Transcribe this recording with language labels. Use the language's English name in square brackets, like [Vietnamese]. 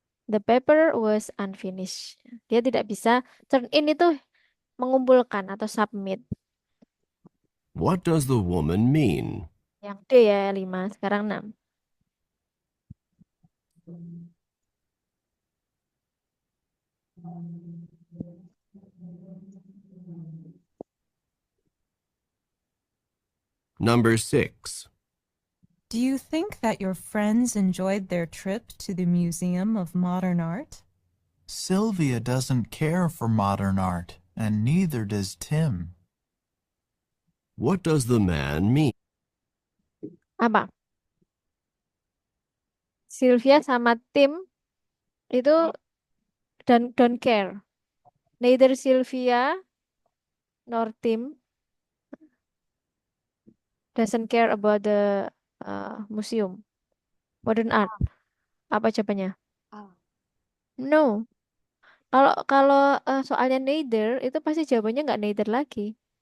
[English] The paper was unfinished. [Indonesian] Dia tidak bisa turn in itu mengumpulkan atau submit. [English] What does the woman mean? [Indonesian] Yang D ya 5, sekarang 6. [English] Number 6. Do you think that your friends enjoyed their trip to the Museum of Modern Art? Sylvia doesn't care for modern art, and neither does Tim. What does the man mean? [Indonesian] Apa? Sylvia sama Tim itu [English] don't care. Neither Sylvia nor Tim doesn't care about the museum modern art. [Indonesian] Apa jawabannya? No. Kalau soalnya neither itu pasti jawabannya nggak neither lagi.